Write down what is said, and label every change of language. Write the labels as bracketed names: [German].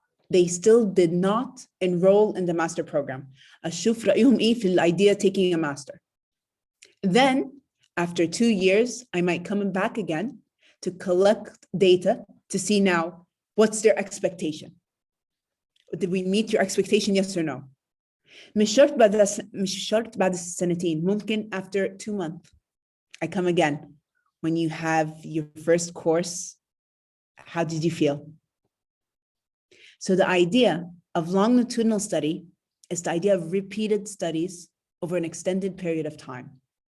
[English] They still did not enroll in the master program. [Arabic] أشوف رأيهم إيه في [English] idea taking a master. Then, after 2 years, I might come back again to collect data to see now what's their expectation. Did we meet your expectation, yes or no? [Arabic] مش شرط بعد السنتين, ممكن [English] after 2 months. I come again. When you have your first course, how did you feel? So the idea of longitudinal study is the idea of repeated studies over an extended period of time.